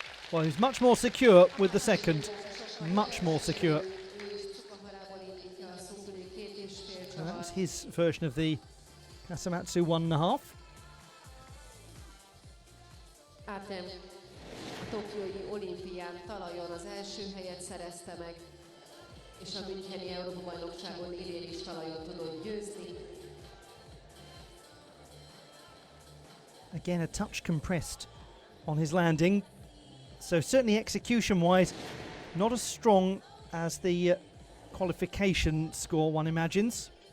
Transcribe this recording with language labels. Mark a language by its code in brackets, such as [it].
[en] Well, he's much more secure with the second. Much more secure. So that was his version of the Kasamatsu 1.5. [hu] Artem a tokiói olimpián talajon az első helyet szerezte meg, és a Müncheni Európa-bajnokságon idén is talajon tudott győzni. [en] Again, a touch compressed on his landing. So certainly execution-wise, not as strong as the qualification score one imagines.